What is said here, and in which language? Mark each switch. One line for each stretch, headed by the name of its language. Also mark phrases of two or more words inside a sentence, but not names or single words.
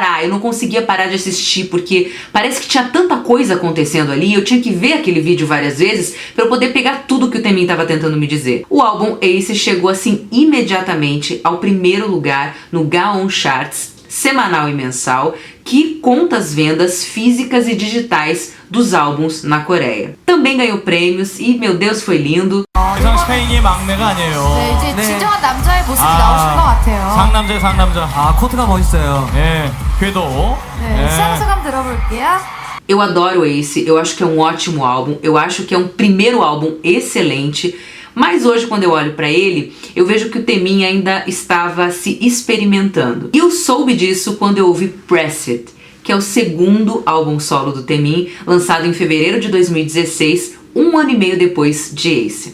Portuguese: Eu não conseguia parar de assistir, porque parece que tinha tanta coisa acontecendo ali, eu tinha que ver aquele vídeo várias vezes para eu poder pegar tudo que o Taemin estava tentando me dizer. O álbum Ace chegou assim imediatamente ao primeiro lugar no Gaon Charts, semanal e mensal, que conta as vendas físicas e digitais dos álbuns na Coreia. Também ganhou prêmios e, meu Deus, foi lindo.
Korean: 이상 스페인이 막내가 아니에요. 네, 이제 진정한 남자의 모습이 나오신 것 같아요. 상남자 상남자. 아, 코트가 멋있어요. 예, 궤도. 네, 시험 소감 들어볼게요.
Portuguese: Eu adoro Ace, eu acho que é um ótimo álbum, eu acho que é um primeiro álbum excelente, mas hoje quando eu olho pra ele, eu vejo que o Taemin ainda estava se experimentando. E eu soube disso quando eu ouvi Press It, que é o segundo álbum solo do Taemin, lançado em fevereiro de 2016, um ano e meio depois de Ace.